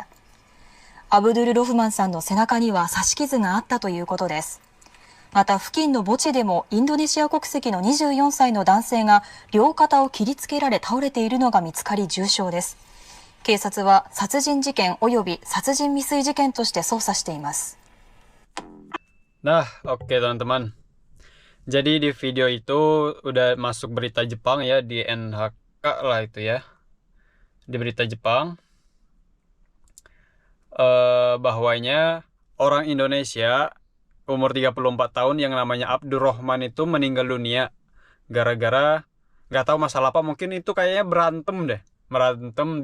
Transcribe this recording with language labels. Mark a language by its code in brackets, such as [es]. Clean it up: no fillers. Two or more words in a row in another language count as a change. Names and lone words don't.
[ja] アブドゥル・ロフマンさんの背中には刺し傷があったということです。また付近の墓地でもインドネシア国籍の24歳の男性が両肩を切りつけられ倒れているのが見つかり重傷です。警察は殺人事件及び殺人未遂事件として捜査しています。 [id] Nah, oke teman-teman. Jadi di video itu udah masuk berita Jepang ya, di NHK lah itu ya. Di berita Jepang bahwanya orang Indonesia umur 34 tahun yang namanya Abdurrahman itu meninggal dunia gara-gara nggak tahu masalah apa, mungkin itu kayaknya berantem.